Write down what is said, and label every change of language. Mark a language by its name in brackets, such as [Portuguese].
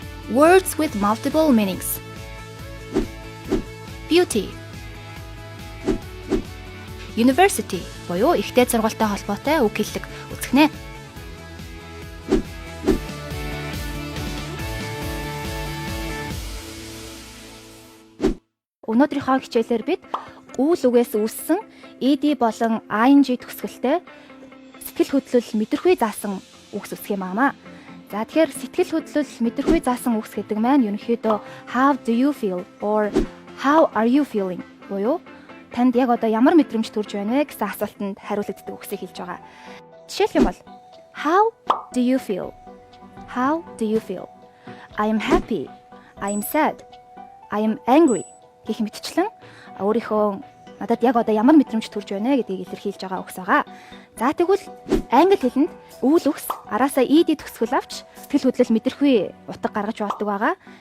[English] Words with multiple meanings. Beauty. [Mongolian] University буюу ихтэй сургуультай холбоотой үг хэллэг үзэхнэ. Өнөөдрийнхөө хичээлээр бид үйл үгээс үүссэн ED болон ING төгсгөлтэй сэтгэл хөдлөл мэдрэхүй заасан үгс үсэх юм аа. За тэгэхээр сэтгэл хөдлөл мэдрэхүй заасан үгс гэдэг маань ерөнхийдөө [English] how do you feel or how are you feeling [Mongolian] буюу танд яг одоо ямар мэдрэмж төрж байна вэ гэсэн асуултанд хариулагддаг үгсийг хэлж байгаа. Жишээлх юм бол [English] how do you feel? How do you feel? I am happy. I am sad. I am angry [Mongolian] гэх мэтчлэн өөрийнхөө надад яг одоо ямар мэдрэмж төрж байна гэдгийг илэрхийлж байгаа үгс байгаа. За тэгвэл англи хэлэнд үйл үгс араасаа ED төгсгөл авч сэтгэл хөдлөл мэдрэхүй утга гаргаж болдог байгаа.